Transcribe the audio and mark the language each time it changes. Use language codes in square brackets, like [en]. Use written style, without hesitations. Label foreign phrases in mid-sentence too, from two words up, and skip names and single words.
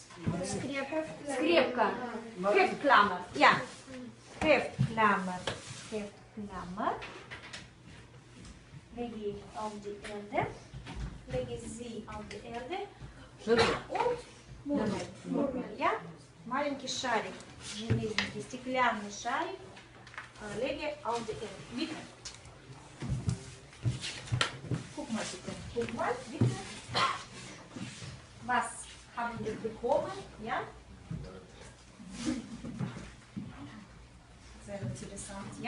[de] Скрепка. Heftklammer, ja. Heftklammer. Lege ich auf die Erde. Lege sie auf die Erde. Und Murmel, ja. [ru] Маленький шарик, железненький, стеклянный шарик, [de] lege auf die Erde. Bitte. Guck mal bitte. Was haben wir bekommen? Ja? Sehr interessant, ja?